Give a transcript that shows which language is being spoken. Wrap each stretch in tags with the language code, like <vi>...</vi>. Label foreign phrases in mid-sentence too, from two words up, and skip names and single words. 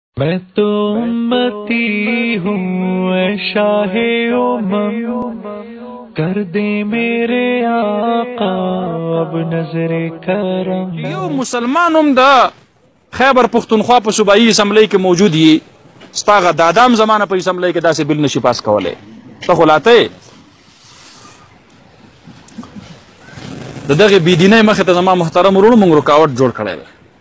<ur>میں تو امتی ہوں اے شاہے امم، کر دے میرے آقا اب نظرے کرم.</ur> <ps>یو مسلمان هم د خیبر پختونخوا په صوبایي اسمبلی کې موجود یي، ستا هغه دادام زمانه په اسمبلی کې داسې بل نشي پاس کولی. ته خو لاته یې د دغې بېدینۍ مخې ته زما محترم وروڼو موږ رکاوټ جوړ کړی دی.</ps>